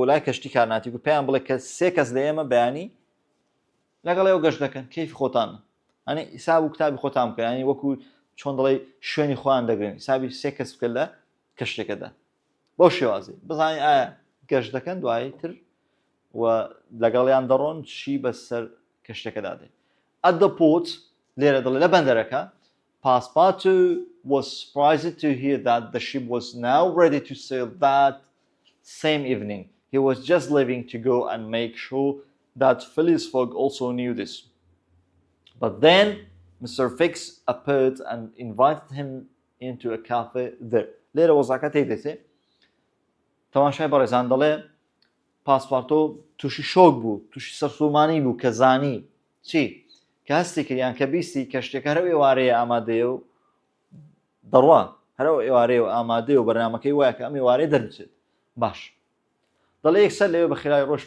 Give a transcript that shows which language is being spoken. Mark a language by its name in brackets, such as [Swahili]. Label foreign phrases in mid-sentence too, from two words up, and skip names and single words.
[Central Kurdish] لای کەشتی کارناتی و پێیان بڵێ کە 3 کەس لە ئێمە بەیانی لەگەڵ ئێوە گەشت دەکەن کەیفی خۆتانە ئەنی ئیساب و کتابی خۆتان بکەن ینی وەکو چۆن دەڵێ شوێنی خۆیان دەگرن ئیسابی 3 کەس بکە لە کەشتێکەدا بۆ شێوازی بزانین ئایا گەشت دەکەن دوایی تر و لەگەڵیان دەڕۆن چی بەسەر کەشتێکەدا دێ [English] at the port [Central Kurdish] لێرە دەڵێ لە بەندەرەکە [English] Passepartout was surprised to hear that the ship was now ready to sail that same evening. He was just leaving to go and make sure that Phileas Fogg also knew this. But then Mr. Fix appeared and invited him into a cafe there. [Central Kurdish] لێرە وەزاکە تێدێتێ تەماشای بەڕێزان دەڵێ پاسپارتۆ تووشی شۆک بوو تووشی سەرسوڵمانی بوو کە زانی چی کە هەستی کردیان کە بیستی کەشتێکە هەرو ئێوارەیە ئامادەیە و دەڕوا هەرو ئێوارەیە و ئامادەیە و بەرنامەکەی وایە کە ئەم ئێوارەیە دەربچێت باش دەڵێ یەکسەر لەوێ بە خێرای ڕۆشتۆ